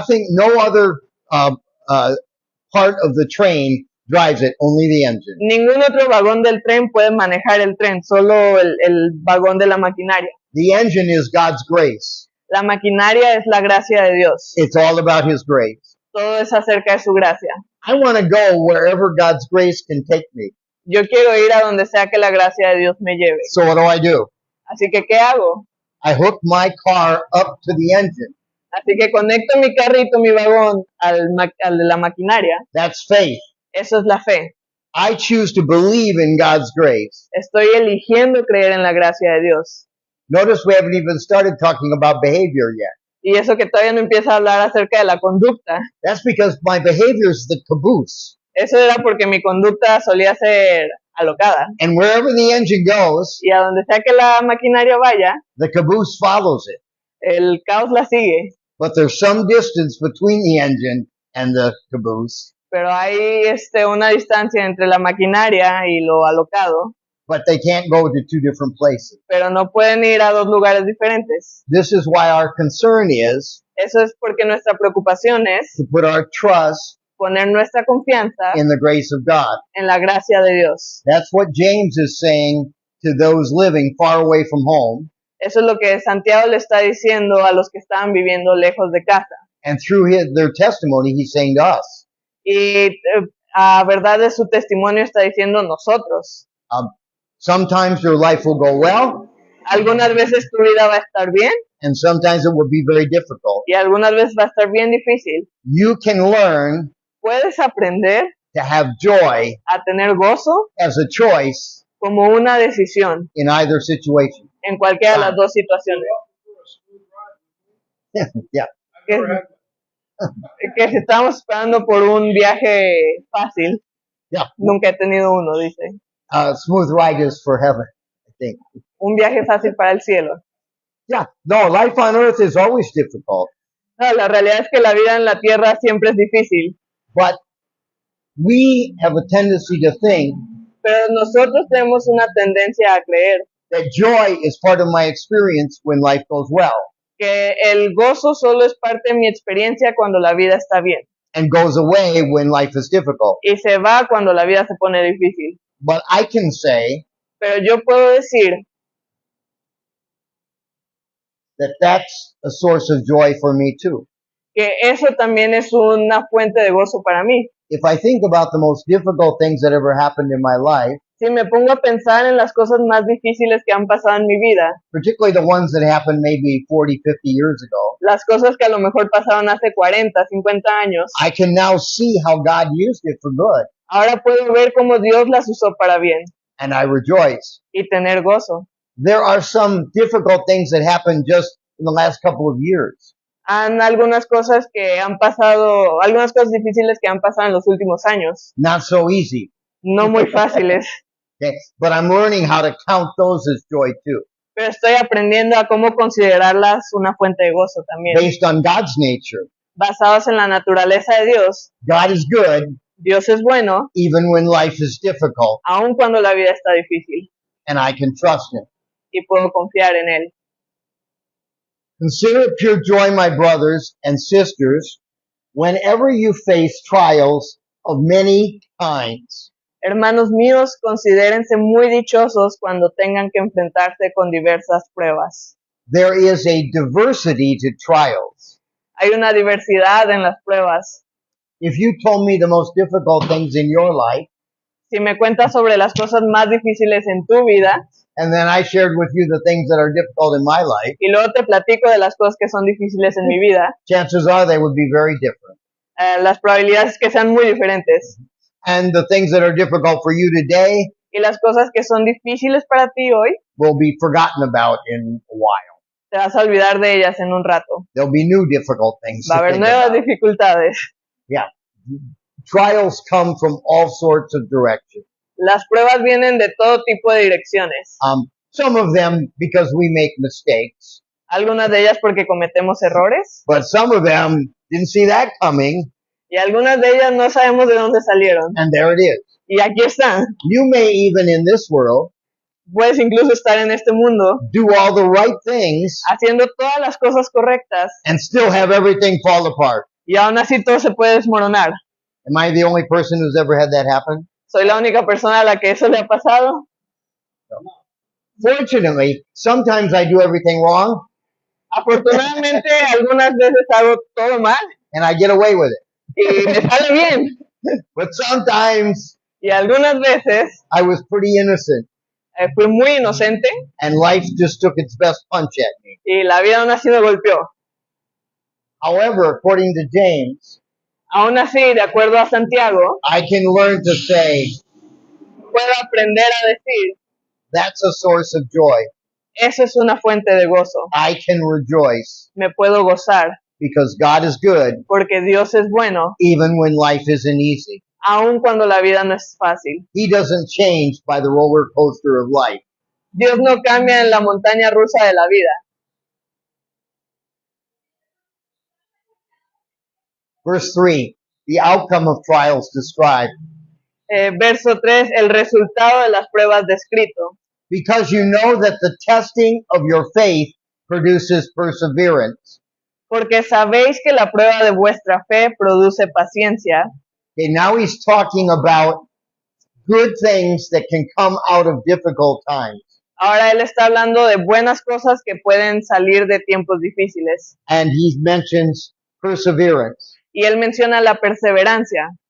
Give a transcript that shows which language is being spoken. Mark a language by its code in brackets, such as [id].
[en] No other part of the train drives it, only the engine. [es] Ningún otro vagón del tren puede manejar el tren, solo el vagón de la maquinaria. [en] The engine is God's grace. [es] La maquinaria es la gracia de Dios. [en] It's all about His grace. [es] Todo es acerca de su gracia. [en] I want to go wherever God's grace can take me. [es] Yo quiero ir a donde sea que la gracia de Dios me lleve. [en] So what do? [es] Así que, ¿qué hago? [en] I hook my car up to the engine. [es] Así que conecto mi carrito, mi vagón al de la maquinaria. [en] That's faith. [es] Eso es la fe. [en] I choose to believe in God's grace. [es] Estoy eligiendo creer en la gracia de Dios. [en] Notice we haven't even started talking about behavior yet. [es] Y eso que todavía no empieza a hablar acerca de la conducta. [en] That's because my behavior is the caboose. [es] Eso era porque mi conducta solía ser alocada. [en] And wherever the engine goes, [es] Y a donde sea que la maquinaria vaya, [en] the caboose follows it. [es] el caos la sigue. [en] But there's some distance between the engine and the caboose. [es] Pero hay una distancia entre la maquinaria y lo alocado. [en] But they can't go to two different places. [es] Pero no pueden ir a dos lugares diferentes. [en] This is why our concern is [es] Eso es porque nuestra preocupación es [en] to put our trust [es] poner nuestra confianza [en] in the grace of God. [es] en la gracia de Dios. [en] That's what James is saying to those living far away from home. [es] Eso es lo que Santiago le está diciendo a los que estaban viviendo lejos de casa. [en] And through their testimony, he's saying to us. [es] Y a verdad de su testimonio está diciendo nosotros. [en] Sometimes your life will go well, [es] Algunas veces tu vida va a estar bien [en] and sometimes it will be very difficult. [es] y algunas veces va a estar bien difícil. [en] You can learn [es] Puedes aprender [en] to have joy [es] a tener gozo [en] as a choice [es] como una decisión [en] in either situation. [es] en cualquiera de las dos situaciones. [en] Yeah. [es] Que, que si estamos esperando por un viaje fácil, [en] Yeah. [es] nunca he tenido uno, dice. [en] Smooth ride is for heaven, I think. [es] Un viaje fácil para el cielo. [en] Yeah. No, life on earth is always difficult, [es] No, la realidad es que la vida en la tierra siempre es difícil, [en] but we have a tendency to think [es] pero nosotros tenemos una tendencia a creer [en] that joy is part of my experience when life goes well [es] que el gozo solo es parte de mi experiencia cuando la vida está bien [en] and goes away when life is difficult. [es] y se va cuando la vida se pone difícil. [en] But I can say [es] Pero yo puedo decir [en] that that's a source of joy for me too. [es] que eso también es una fuente de gozo para mí. [en] If I think about the most difficult things that ever happened in my life, [es] Si me pongo a pensar en las cosas más difíciles que han pasado en mi vida, [en] particularly the ones that happened maybe 40, 50 years ago, [es] las cosas que a lo mejor pasaron hace 40, 50 años, [en] I can now see how God used it for good, [es] ahora puedo ver cómo Dios las usó para bien [en] and I rejoice. [es] y tener gozo. [en] There are some difficult things that happened just in the last couple of years. [es] Han algunas cosas que han pasado, algunas cosas difíciles que han pasado en los últimos años, [en] Not so easy. [es] no muy fáciles, [en] Okay? But I'm learning how to count those as joy too, [es] pero estoy aprendiendo a cómo considerarlas una fuente de gozo también. [en] based on God's nature. [es] Basados en la naturaleza de Dios, [en] God is good [es] Dios es bueno, [en] even when life is difficult, [es] aun cuando la vida está difícil, [en] and I can trust Him. [es] y puedo confiar en Él. [en] Consider it pure joy, my brothers and sisters, whenever you face trials of many kinds. [es] Hermanos míos, considérense muy dichosos cuando tengan que enfrentarse con diversas pruebas. [en] There is a diversity to trials. [es] Hay una diversidad en las pruebas. [en] If you told me the most difficult things in your life, [es] Si me cuentas sobre las cosas más difíciles en tu vida, [en] and then I shared with you the things that are difficult in my life, [es] y luego te platico de las cosas que son difíciles en mi vida, [en] chances are they would be very different. [es] las probabilidades es que sean muy diferentes. [en] And the things that are difficult for you today [es] Y las cosas que son difíciles para ti hoy, [en] will be forgotten about in a while. [es] te vas a olvidar de ellas en un rato. [en] There'll be new difficult things [es] Va a [en] to [es] haber [en] think [es] nuevas [en] about. [es] dificultades. [en] Yeah. Trials come from all sorts of directions. [es] Las pruebas vienen de todo tipo de direcciones. [en] Some of them because we make mistakes, [es] Algunas de ellas porque cometemos errores [en] but some of them didn't see that coming, [es] y algunas de ellas no sabemos de dónde salieron. [en] and there it is. [es] Y aquí están. [en] You may even in this world [es] Puedes incluso estar en este mundo [en] do all the right things [es] haciendo todas las cosas correctas [en] and still have everything fall apart. [es] y aún así todo se puede desmoronar. [en] Am I the only person who's ever had that happen? [es] ¿Soy la única persona a la que eso le ha pasado? [en] Fortunately, sometimes I do everything wrong [es] Afortunadamente, algunas veces hago todo mal [en] and I get away with it. [es] y me sale bien. [en] But sometimes [es] Y algunas veces [en] I was pretty innocent [es] fui muy inocente [en] and life just took its best punch at me. [es] y la vida aún así me golpeó. [en] However, according to James, [es] Aún así, de acuerdo a Santiago, [en] I can learn to say [es] puedo aprender a decir, [en] that's a source of joy. [es] eso es una fuente de gozo. [en] I can rejoice [es] Me puedo gozar [en] because God is good [es] porque Dios es bueno, [en] even when life isn't easy. [es] aun cuando la vida no es fácil. [en] He doesn't change by the roller coaster of life. [es] Dios no cambia en la montaña rusa de la vida. [en] Verse 3, the outcome of trials described. [es] Verso 3, el resultado de las pruebas descrito. [en] Because you know that the testing of your faith produces perseverance. [es] Porque sabéis que la prueba de vuestra fe produce paciencia. [en] Okay, now he's talking about good things that can come out of difficult times. [es] Ahora él está hablando de buenas cosas que pueden salir de tiempos difíciles. [en] And he mentions perseverance. [es] Y él menciona la perseverancia.